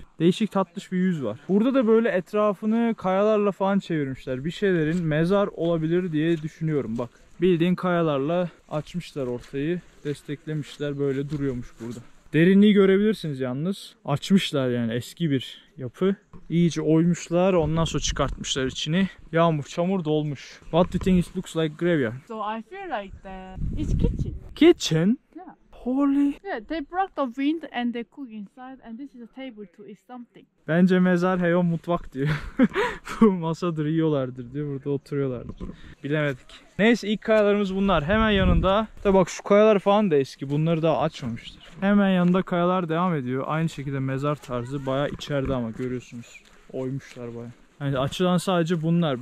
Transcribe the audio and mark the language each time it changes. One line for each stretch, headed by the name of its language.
Turkish: Değişik tatlış bir yüz var. Burada da böyle etrafını kayalarla falan çevirmişler. Bir şeylerin mezar olabilir diye düşünüyorum bak. Bildiğin kayalarla açmışlar ortayı. Desteklemişler, böyle duruyormuş burada. Derinliği görebilirsiniz yalnız. Açmışlar yani, eski bir yapı. İyice oymuşlar, ondan sonra çıkartmışlar içini. Yağmur, çamur dolmuş.
English: What do you think it looks like graveyard? So I feel like it's kitchen. Kitchen? Yeah. Holy. Yeah, they block the wind and they cook inside, and this is a table to eat something.
Turkish: Bence mezar heyon mutfak diyor. Bu masadır, yiyorlardır diyor. Burada oturuyorlardır. Bilemedik. Neyse, ilk kayalarımız bunlar. Hemen yanında. Tabi bak, şu kayalar falan da eski. Bunları daha açmamışlar. Hemen yanında kayalar devam ediyor. Aynı şekilde mezar tarzı. Bayağı içeride ama görüyorsunuz. Oymuşlar bayağı. Yani açılan sadece bunlar.